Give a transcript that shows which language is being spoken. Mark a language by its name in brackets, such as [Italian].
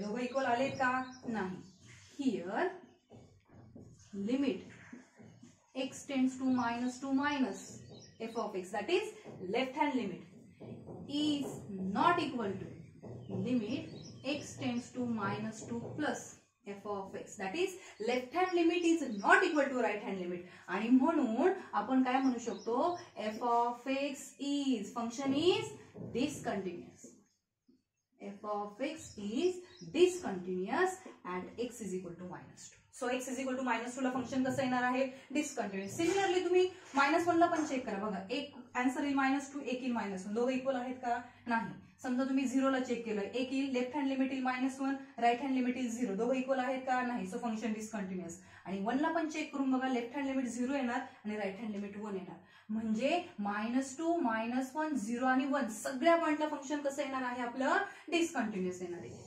[Marathi] दोघं इक्वल आलेत का, नाही. [English] Here limit x tends to -2 minus f of x, that is left hand limit, is not equal to लिमिट x tends to -2 plus f of x, that is left hand limit is not equal to right hand limit. [Marathi] आणि म्हणून आपण काय म्हणू शकतो, [English] f of x is function is discontinuous, f of x is discontinuous at x is equal to -2. [Marathi] So x is equal to -2 ला function कसं येणार आहे, डिस्कंटिन्युअस. सिमिलरली तुम्ही -1 ला पण चेक करा. बघा, एक आन्सर येईल -2, एक येईल -1, दोघं इक्वल आहेत का, नाही. समजा तुम्ही 0 ला चेक केलं, एक येईल, लेफ्ट हँड लिमिट येईल -1, राईट हँड लिमिट येईल 0, दोघं इक्वल आहेत का, नाही. So function डिस्कंटिन्युअस. आणि 1 ला पण चेक करून बघा, लेफ्ट हँड लिमिट 0 येणार आणि राईट हँड लिमिट 1 येणार, म्हणजे -2, -1, 0 आणि 1 सगळ्या पॉइंटला फंक्शन कसं येणार आहे, आपलं डिस्कंटिन्युअस येणार आहे.